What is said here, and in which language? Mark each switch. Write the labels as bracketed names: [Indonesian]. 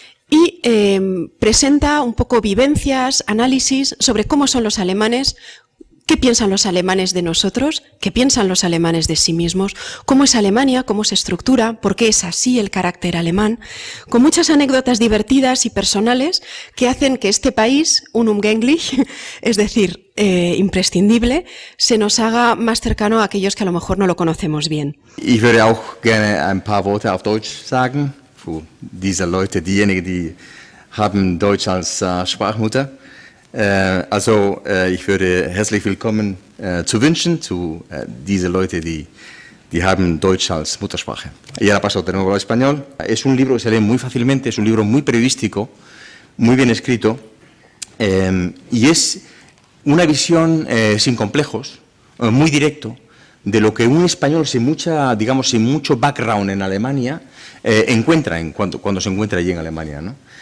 [Spanish] Y presenta un poco vivencias, análisis sobre cómo son los alemanes, qué piensan los alemanes de nosotros, qué piensan los alemanes de sí mismos, cómo es Alemania, cómo se estructura, por qué es así el carácter alemán, con muchas anécdotas divertidas y personales que hacen que este país, unumgänglich, es decir, imprescindible, se nos haga más cercano a aquellos que a lo mejor no lo conocemos bien. [German] Ich würde auch gerne ein paar Worte auf Deutsch sagen, für diese Leute, diejenigen, die haben Deutsch als Sprachmutter. Ich würde herzlich willkommen zu wünschen zu diese Leute, die haben Deutsch als Muttersprache. [Spanish] Y ahora paso de nuevo al español. Es un libro que se lee muy fácilmente, es un libro muy periodístico, muy bien escrito, y es una visión sin complejos, muy directo, de lo que un español sin mucho background en Alemania encuentra cuando se encuentra allí en Alemania, ¿no?